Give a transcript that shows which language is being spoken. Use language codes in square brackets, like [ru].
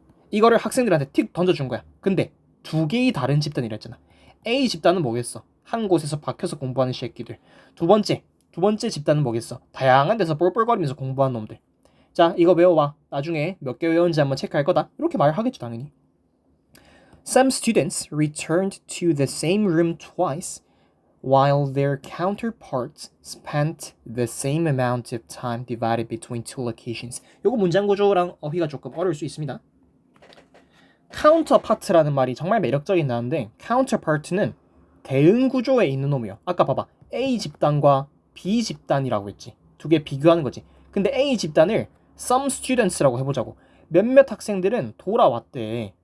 [ko] 이거를 학생들한테 틱 던져준 거야. 근데 두 개의 다른 집단이라 했잖아. A 집단은 뭐겠어? 한 곳에서 박혀서 공부하는 새끼들. 두 번째 집단은 뭐겠어? 다양한 데서 뻘뻘거리면서 공부하는 놈들. 자, 이거 외워와. 나중에 몇 개 외웠는지 한번 체크할 거다. 이렇게 말하겠죠, 당연히. [en] Some students returned to the same room twice, while their counterparts spent the same amount of time divided between two locations. [ko] 요거 문장 구조랑 어휘가 조금 어려울 수 있습니다. counterpart라는 말이 정말 매력적인 단어인데 counterpart는 대응 구조에 있는 놈이에요. 아까 봐봐. A 집단과 B 집단이라고 했지. 두 개 비교하는 거지. 근데 A 집단을 some students라고 해보자고. 몇몇 학생들은 돌아왔대.